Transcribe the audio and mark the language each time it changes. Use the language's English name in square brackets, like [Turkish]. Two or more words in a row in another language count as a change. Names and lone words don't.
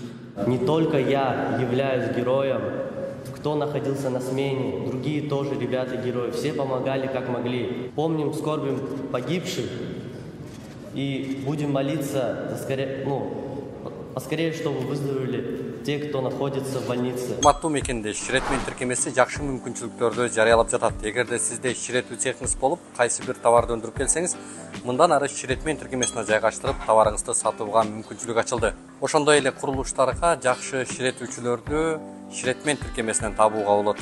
[Russian] Не только я являюсь героем, кто находился на смене, другие тоже ребята-герои. Все помогали как могли. Помним, скорбим погибших и будем молиться поскорее, чтобы выздоровели те, кто находится в больнице. [Kyrgyz] Урматтуу мекенде Ширетмен тиркемеси жакшы мүмкүнчүлүктөрдү жарыялап жатат. Эгерде сизде ширетүү цехиңиз болуп, кайсы бир товарды өндүрүп келсеңиз, мындан ары Ширетмен тиркемесине жайгаштырып, товарыңызды сатууга мүмкүнчүлүк ачылды. Ошондой эле курулуштарга жакшы ширетүүчүлөрдү Ширетмен тиркемесинен табууга болот.